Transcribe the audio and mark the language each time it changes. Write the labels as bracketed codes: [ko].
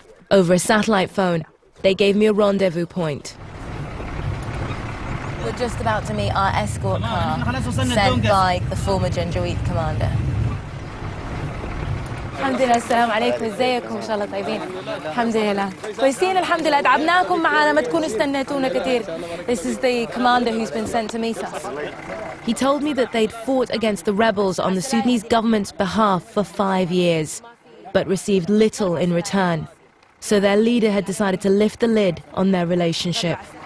[en] Over a satellite phone, they gave me a rendezvous point. We're just about to meet our escort car sent by the former Janjaweed commander. [ar] الحمد لله السلام عليكم ازيكم ان شاء الله طيبين الحمد لله كويسين الحمد لله تعبناكم معانا ما تكونوا استنيتونا كثير. [en] This is the commander who's been sent to meet us. He told me that they'd fought against the rebels on the Sudanese government's behalf for 5 years, but received little in return. So their leader had decided to lift the lid on their relationship.